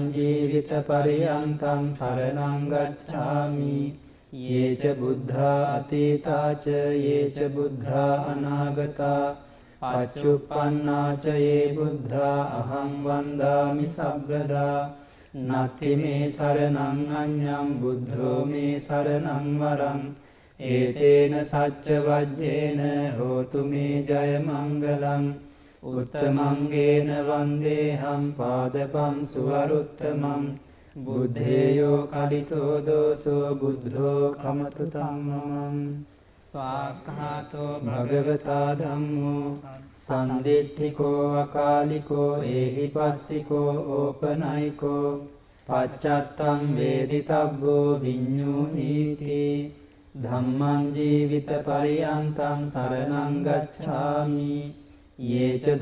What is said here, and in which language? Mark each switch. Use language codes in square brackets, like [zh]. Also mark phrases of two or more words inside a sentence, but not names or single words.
[pi] ජීවිත පරියන්තං සරණං ගච්ඡාමි යේච බුද්ධා අතීතාච යේච බුද්ධා අනාගතා පච්චුප්පන්නාච යේ බුද්ධා අහං වන්දාමි සබ්බදා නත්ති මේ සරණං අඤ්ඤං බුද්ධෝ මේ සරණං වරං ඒතේන සච්ච වජ්ජේන හෝතු මේ ජය මංගලං උත්තමංගේන වන්දේහම් පාදපං සුවරුත්තමං බුද්ධේයෝ කලිතෝ දෝසෝ බුද්ධෝ කමතු තම්මං ස්වාක්ඛාතෝ භගවතා ධම්මෝ සම්දිට්ඨිකෝ අකාලිකෝ ඒහිපස්සිකෝ ඕපනයිකෝ පච්චත්තං වේදිතබ්බෝ විඤ්ඤුනීති ධම්මං ජීවිත පරියන්තං සරණං ගච්ඡාමි යේච